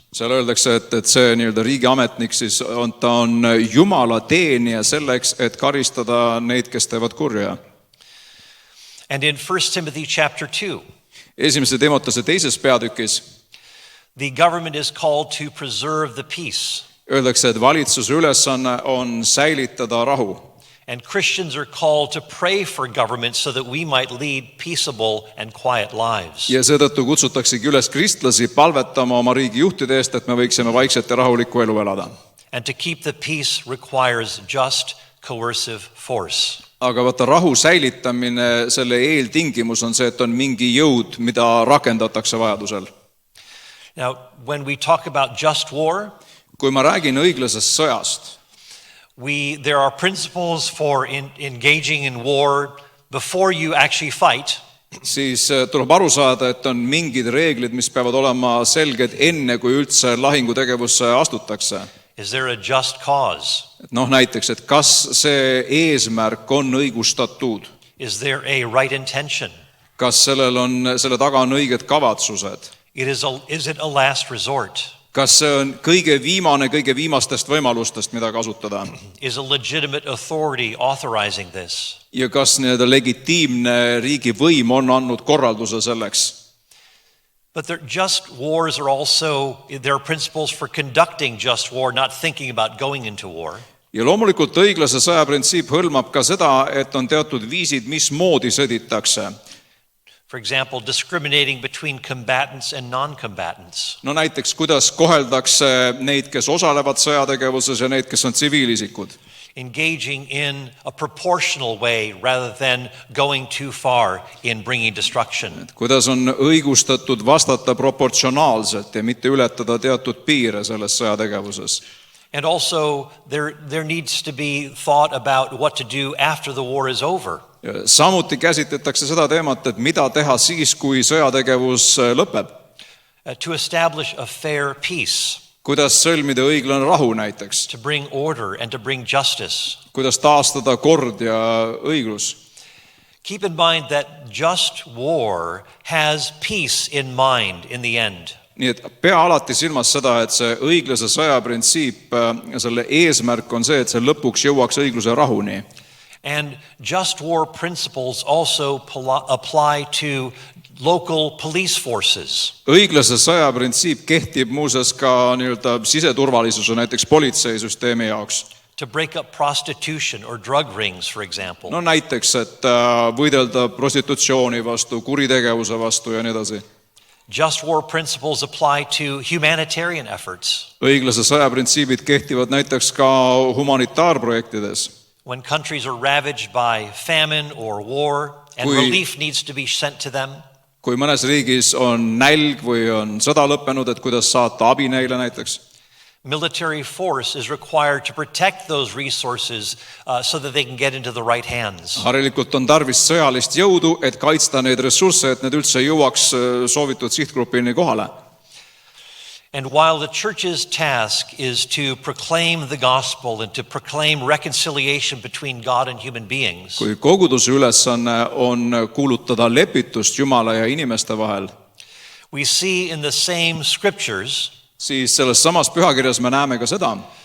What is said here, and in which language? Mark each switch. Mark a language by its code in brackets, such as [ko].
[et] Seal öeldakse, et see nii-öelda riigiametnik siis ta on Jumala teenija selleks, et karistada neid, kes teevad kurja. [en] And in 1 Timothy chapter 2, [et] Esimese Timotese 2. peatükis [en] the government is called to preserve the peace. [et] Öeldakse, et valitsuse ülesanne on säilitada rahu. [en] And Christians are called to pray for government so that we might lead peaceable and quiet lives. [et] Ja seetõttu kutsutaksegi üles kristlasi palvetama oma riigi juhtide eest, et me võiksime vaikset ja rahulikku elu elada. [en] And to keep the peace requires just coercive force. [et] Aga vaata, rahu säilitamine, selle eeltingimus on see, et on mingi jõud, mida rakendatakse vajadusel. [en] Now, when we talk about just war, [et] kui ma räägin õiglasest sõjast, [en] there are principles for engaging in war before you actually fight. [et] Siis tuleb aru saada, et on mingid reeglid, mis peavad olema selged enne, kui üldse lahingutegevusse astutakse. [en] Is there a just cause? [et] No näiteks, et kas see eesmärk on õigustatud? [en] Is there a right intention? [et] Kas selle taga on õiged kavatsused? [en] Is it a last resort? [et] Kas see on kõige viimastest võimalustest, mida kasutada? [en] Is a legitimate authority authorizing this? [et] Ja kas legitiimne riigivõim on andnud korralduse selleks? [en] But just wars are also, there are principles for conducting just war, not thinking about going into war. [et] Ja loomulikult õiglase sõja printsiip hõlmab ka seda, et on teatud viisid, mismoodi sõditakse. [en] For example, discriminating between combatants and non-combatants. [et] No näiteks, kuidas koheldakse neid, kes osalevad sõjategevuses ja neid, kes on tsiviilisikud. [en] Engaging in a proportional way rather than going too far in bringing destruction. [et] Kuidas on õigustatud vastata proportsionaalselt ja mitte ületada teatud piire selles sõjategevuses. [en] And also there needs to be thought about what to do after the war is over. [et] Samuti käsitletakse seda teemat, et mida teha siis, kui sõjategevus lõpeb. [en] To establish a fair peace. [et] Kuidas sõlmida õiglane rahu näiteks. [en] To bring order and to bring justice. [et] Kuidas taastada kord ja õiglus. [en] Keep in mind that just war has peace in mind in the end. [et] Nii et pea alati silmas seda, et see õiglase sõja printsiip, selle eesmärk on see, et see lõpuks jõuaks õigluse rahuni. [en] And just war principles also apply to local police forces. [et] Õiglase sõja printsiip kehtib muuseas ka nii-öelda siseturvalisuse, näiteks politseisüsteemi jaoks. [en] To break up prostitution or drug rings, for example. [et] No näiteks, et võidelda prostitutsiooni vastu, kuritegevuse vastu ja nii edasi. [en] Just war principles apply to humanitarian efforts. [et] Õiglase sõja printsiibid kehtivad näiteks ka humanitaarprojektides. [en] When countries are ravaged by famine or war and relief needs to be sent to them. [et] Kui mõnes riigis on nälg või on sõda lõppenud, et kuidas saata abi neile näiteks. [en] Military force is required to protect those resources so that they can get into the right hands. [et] Harilikult on tarvis sõjalist jõudu, et kaitsta neid ressursse, et need üldse jõuaks soovitud sihtgrupini kohale. [en] And while the church's task is to proclaim the gospel and to proclaim reconciliation between God and human beings. [et] Kui koguduse ülesanne on kuulutada lepitust Jumala ja inimeste vahel. [en] we see in the same scriptures [et] siis selles samas pühakirjas me näeme ka seda,